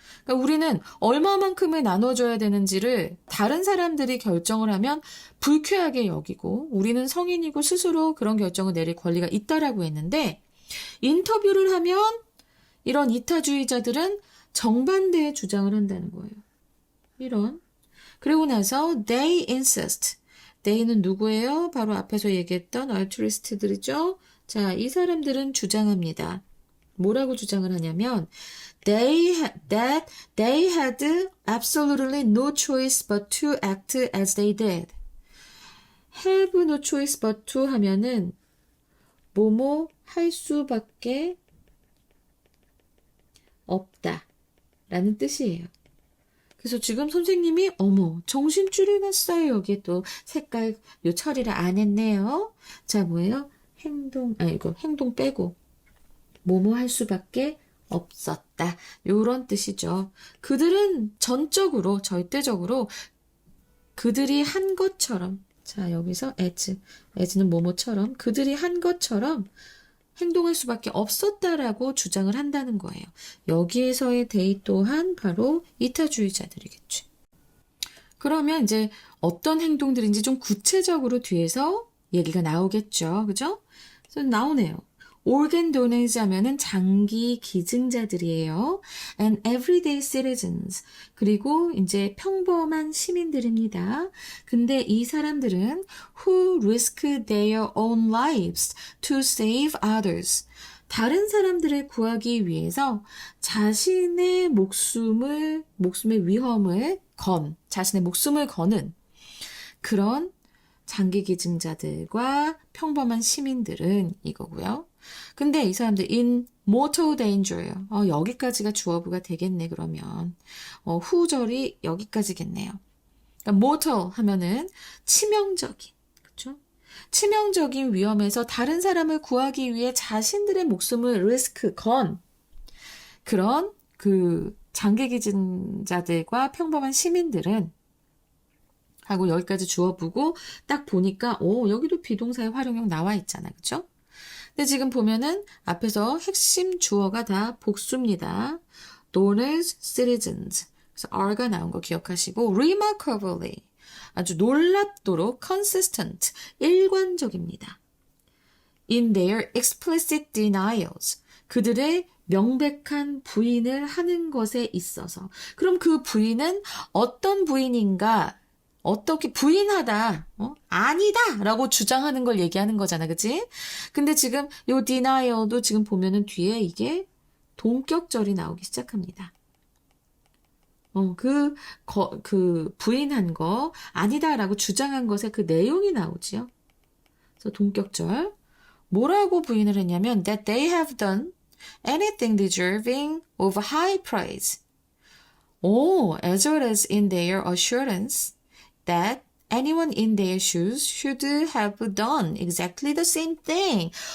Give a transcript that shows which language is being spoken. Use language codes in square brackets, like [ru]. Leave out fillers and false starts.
[ko] 그러니까 우리는 얼마만큼을 나눠줘야 되는지를 다른 사람들이 결정을 하면 불쾌하게 여기고 우리는 성인이고 스스로 그런 결정을 내릴 권리가 있다라고 했는데 인터뷰를 하면 이런 이타주의자들은 정반대의 주장을 한다는 거예요. 이런. 그리고 나서 [en] they insist. [ko] they는 누구예요? 바로 앞에서 얘기했던 알트리스트들이죠. 자, 이 사람들은 주장합니다. 뭐라고 주장을 하냐면 [en] that they had absolutely no choice but to act as they did. have no choice but to [ko] 하면은 뭐뭐 할 수밖에 없다 라는 뜻이에요. 그래서 지금 선생님이 어머 정신줄이 났어요. 여기에 또 색깔 요 처리를 안 했네요. 자 뭐예요? 행동 빼고 뭐뭐 할 수밖에 없었다. 요런 뜻이죠. 그들은 전적으로 절대적으로 그들이 한 것처럼 자 여기서 as는 뭐뭐처럼 그들이 한 것처럼 행동할 수밖에 없었다라고 주장을 한다는 거예요. 여기에서의 they 또한 바로 이타주의자들이겠죠. 그러면 이제 어떤 행동들인지 좀 구체적으로 뒤에서 얘기가 나오겠죠. 그죠? 그래서 나오네요. [en] organ donors [ko] 하면은 장기 기증자들이에요. [en] and everyday citizens. [ko] 그리고 이제 평범한 시민들입니다. 근데 이 사람들은 [en] who risk their own lives to save others. [ko] 다른 사람들을 구하기 위해서 자신의 목숨의 위험을 자신의 목숨을 거는 그런 장기 기증자들과 평범한 시민들은 이거고요. 근데 이 사람들 [en] in mortal danger [ko] 예요. 여기까지가 주어부가 되겠네 그러면. 후절이 여기까지겠네요. 그러니까 mortal 하면은 치명적인, 그렇죠? 치명적인 위험에서 다른 사람을 구하기 위해 자신들의 목숨을 risk 그런 그 장기 기증자들과 평범한 시민들은 하고 여기까지 주어보고 딱 보니까 여기도 비동사의 활용형 나와 있잖아. 그쵸? 근데 지금 보면은 앞에서 핵심 주어가 다 복수입니다. [en] donors, citizens. [ko] 그래서 are가 나온 거 기억하시고 remarkably 아주 놀랍도록 consistent, 일관적입니다. [en] in their explicit denials. [ko] 그들의 명백한 부인을 하는 것에 있어서. 그럼 그 부인은 어떤 부인인가? 어떻게 부인하다, 아니다 라고 주장하는 걸 얘기하는 거잖아, 그치? 근데 지금 요 denial도 지금 보면은 뒤에 이게 동격절이 나오기 시작합니다. 그 부인한 거, 아니다 라고 주장한 것에 그 내용이 나오지요. 그래서 동격절. 뭐라고 부인을 했냐면, [en] that they have done anything deserving of high praise. as well as in their assurance that anyone in their shoes should have done exactly the same thing.